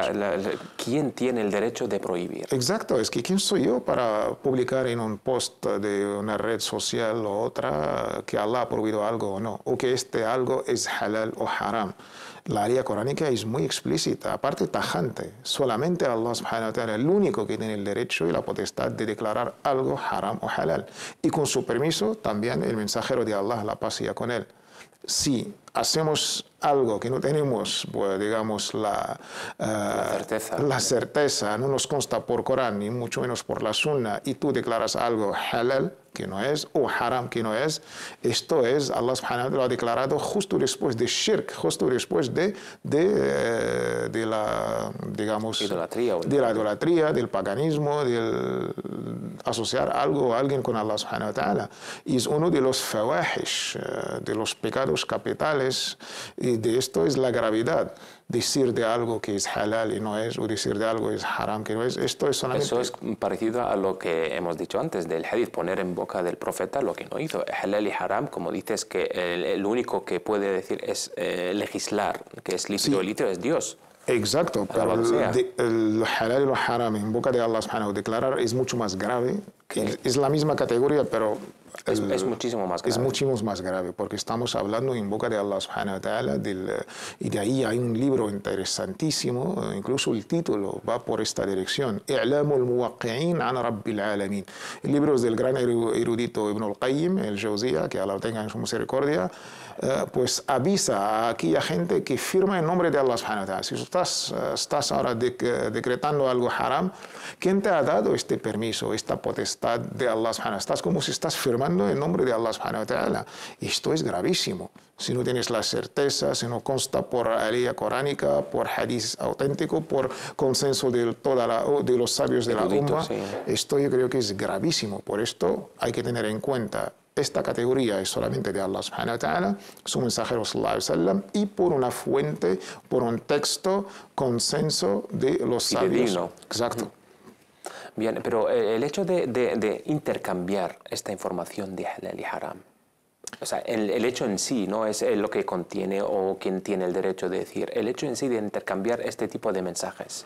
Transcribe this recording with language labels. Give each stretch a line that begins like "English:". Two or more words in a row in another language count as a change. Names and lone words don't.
Spanish: ¿Quién tiene el derecho de prohibir? Exacto, es que quién soy yo para publicar en un post de una red social o otra que Allah ha prohibido algo o no, o que este algo es halal o haram. La área coránica es muy explícita, aparte tajante. Solamente Allah
Arabic: سبحانه وتعالى
Spanish: es el único que tiene el derecho y la potestad de declarar algo haram o halal. Y con su permiso también el mensajero de Allah, la paz sea con él. Si hacemos algo que no tenemos, pues, digamos, la certeza, no nos consta por Corán, ni mucho menos por la Sunna, y tú declaras algo halal, que no es, o haram, que no es, esto es, Allah
Arabic: سبحانه وتعالى
Spanish: lo ha declarado justo después de shirk, justo después de la, digamos, idolatría, del paganismo, del asociar algo o alguien con Allah
Arabic: سبحانه وتعالى.
Spanish: Y es uno de los fawahish, de los pecados capitales, y de esto es la gravedad. Decir de algo que es halal y no es, o decir de algo que es haram que no es, esto es solamente... Eso es parecido a lo que hemos dicho antes del hadith, poner en boca del profeta lo que no hizo. Halal y haram, como dices, que el único que puede decir es legislar, que es lícito, lícito es Dios. Exacto, pero el halal y lo haram en boca de Allah subhanahu declarar es mucho más grave, que es la misma categoría, pero es muchísimo más grave. Es muchísimo más grave, porque estamos hablando en boca de Allah
Arabic: سبحانه وتعالى,
Spanish: y de ahí hay un libro interesantísimo, incluso el título va por esta dirección, I'lamul muwaqqi'in an rabbil alamin. El libro es del gran erudito Ibn al-Qayyim, el-Jawziyya, que Allah lo tenga en su misericordia, pues avisa a aquella gente que firma en nombre de Allah
Arabic: سبحانه وتعالى.
Spanish: Si estás ahora decretando algo haram, ¿quién te ha dado este permiso, esta potestad de Allah
Arabic: سبحانه وتعالى?
Spanish: Estás como si estás firmando en nombre de Allah
Arabic: سبحانه وتعالى.
Spanish: Esto es gravísimo. Si no tienes la certeza, si no consta por alía coránica, por hadith auténtico, por consenso de los sabios de la umma, sí. Esto yo creo que es gravísimo. Por esto hay que tener en cuenta esta categoría es solamente de Allah
Arabic: سبحانه وتعالى,
Spanish: su mensajero
Arabic: صلى الله عليه وسلم,
Spanish: y por una fuente, por un texto, consenso de los sabios. Exacto. Bien, pero el hecho de intercambiar esta información de halal y haram, o sea, el hecho en sí no es lo que contiene o quien tiene el derecho de decir, el hecho en sí de intercambiar este tipo de mensajes.